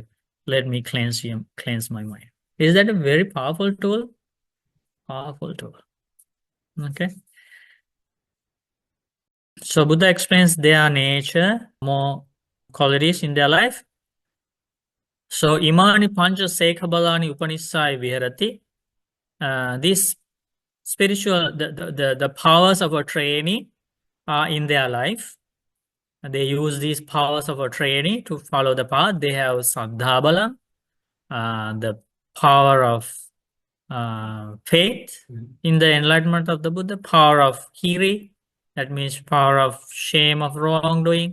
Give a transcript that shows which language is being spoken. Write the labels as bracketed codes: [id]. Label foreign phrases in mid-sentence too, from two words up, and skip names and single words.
[en] Let me cleanse my mind. Is that a very powerful tool? Powerful tool. Okay. So Buddha explains their nature, more qualities in their life. [pi] So imani pancha sekhabalani upanissai viharati. [en] These spiritual, the powers of a trainee are in their life. They use these powers of a trainee to follow the path. They have saddhabala, the power of faith in the enlightenment of the Buddha, power of hiri, that means power of shame of wrongdoing.